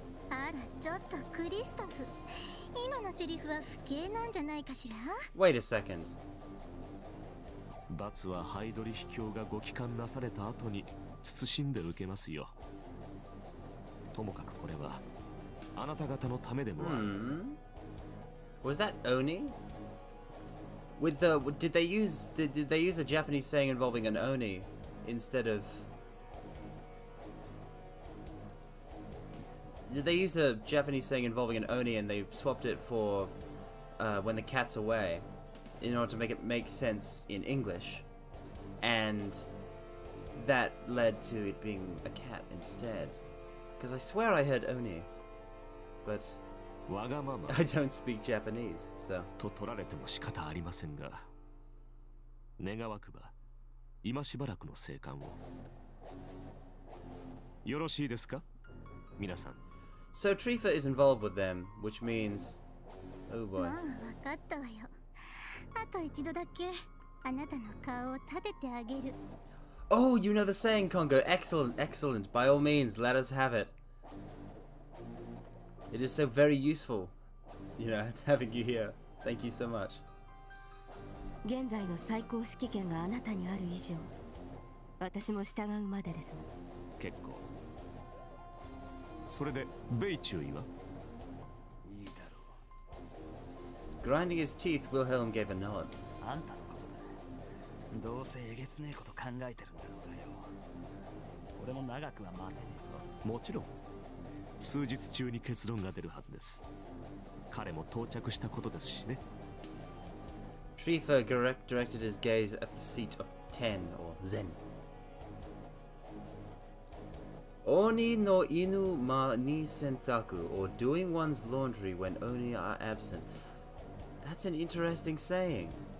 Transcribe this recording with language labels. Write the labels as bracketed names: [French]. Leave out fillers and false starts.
[Japanese] あらちょっとクリストフ、今のセリフは不敬なんじゃないかしら？ [English] Wait a second. [Japanese] 罰はハイドリ秘境がご帰還なされた後に慎んで受けますよ。ともかくこれはあなた方のためでもある。 [English] Was that Oni? Did they use a Japanese saying involving an Oni instead of? Did they use a Japanese saying involving an Oni and they swapped it for when the cat's away in order to make it make sense in English, and that led to it being a cat instead? Because I swear I heard Oni, but I don't speak Japanese, so. [Japanese] と取られても仕方ありませんが、願わくば今しばらくの静観を。よろしいですか、皆さん。 [English] So Trifa is involved with them, which means... Oh boy. [Japanese] まあ分かったわよ。あと一度だけあなたの顔を立ててあげる。 [English] Oh, you know the saying, Congo. Excellent, excellent. By all means, let us have it. It is so very useful, you know, having you here. Thank you so much. [Japanese] 現在の最高指揮権があなたにある以上、私も従うまでですが。結構。それで米中尉は？いいだろ [English] Grinding his teeth, Wilhelm gave a nod. [Japanese] う。あんたのことだ。どうせえげつねえこと考えてるんだろうがよ。俺も長くは待てねえぞ。もちろん。数日中に結論が出るはずです。彼も到着したことですしね。 [English] Trifa directed his gaze at the seat of Ten, or Zen. [Japanese] Oni no inu ma ni sentaku, [English] or doing one's laundry when oni are absent. That's an interesting saying.